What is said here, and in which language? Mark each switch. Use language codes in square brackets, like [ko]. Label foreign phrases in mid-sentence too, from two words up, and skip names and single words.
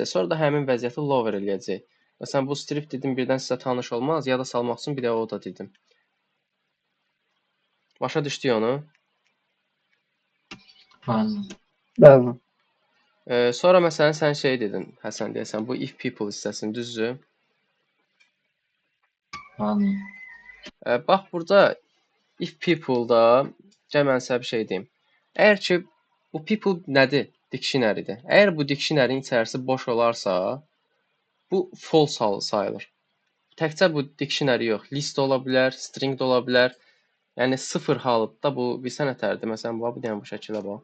[az] Sonra da həmin vəziyyəti lower eləyəcək. Məsələn, bu strip dedim, birdən sizə tanış olmaz. Yada salmaq üçün bir də o da dedim. Başa düşdük onu? Bəli. Sonra məsələn, sən şey dedin, Həsən deyəsən, bu [en] if people [az] hissəsini, düzdür? Bax, burada [en] if people- [az] da gəl mən sizə bir şey deyim. Əgər ki, bu people nədir? Dictionary-dir. Əgər bu dictionary-nin içərisi boş olarsa, bu false sayılır. Təkcə bu dictionary yox, list ola bilər, string də ola bilər. Yəni, sıfır halıda bu bilsə nətərdir? Məsələn, bu dəyən bu şəkilə bax.